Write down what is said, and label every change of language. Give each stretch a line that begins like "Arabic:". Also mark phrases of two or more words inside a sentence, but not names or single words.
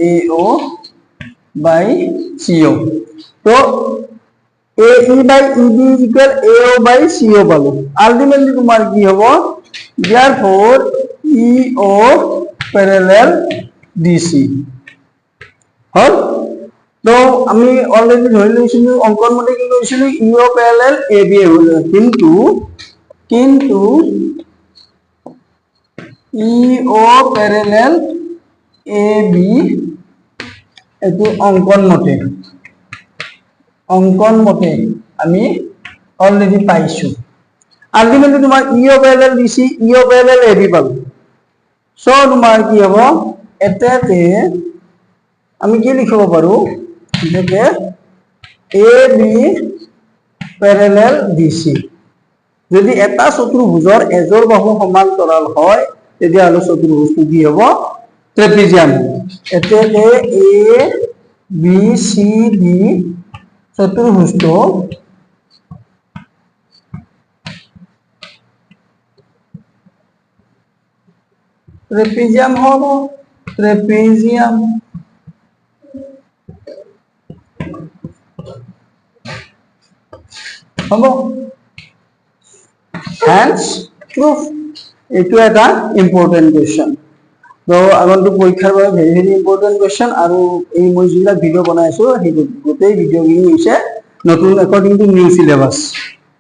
Assamese: AO/CO তো AE/ED
English: is equal
Assamese: AO/CO পালো আলটিমেটলি তোমার কি হবে therefore
English: EO parallel DC
Assamese: হল তো আমি অলরেডি ধরে লইছিলো অঙ্কন মতে কি কইছিলো
English: EO parallel AB
Assamese: হল কিন্তু
English: EO parallel AB
Assamese: এটো অঙ্কন মতে আমি অলরেডি পাইছো আলটিমেটলি তোমার
English: EO parallel DC EO parallel AB
Assamese: পাবো সো তোমার কি হবে এটাতে আমি কি লিখিব পাৰো যে
English: AB parallel DC
Assamese: যদি এটা চতুর্ভুজৰ এজৰ বাহু সমান্তৰাল হয় তেতিয়া হলে চতুর্ভুজটো কি হ'ব ট্ৰেপিজিয়াম এটাতে ABCD চতুর্ভুজটো ট্রেপিজিয়াম হব ট্রেপিজিয়াম হব
English: hence proof
Assamese: এটো এটা
English: important question
Assamese: তো আগন্তুক পরীক্ষার বাবে
English: very very important question
Assamese: আৰু এই মই যিলা ভিডিও বনাইছো সেই গোটেই ভিডিও গিনি হৈছে নতুন
English: according to new syllabus